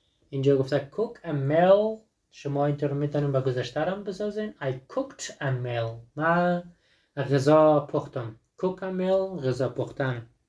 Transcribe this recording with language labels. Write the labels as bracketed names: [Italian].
[Persian] اینجا گفته [English] cook a meal. [Persian] شما اینطور میتونیم به گذشته هم بسازین. [English] I cooked a meal. [Persian] من غذا پختم. [English] cook a meal [Persian] غذا پختن.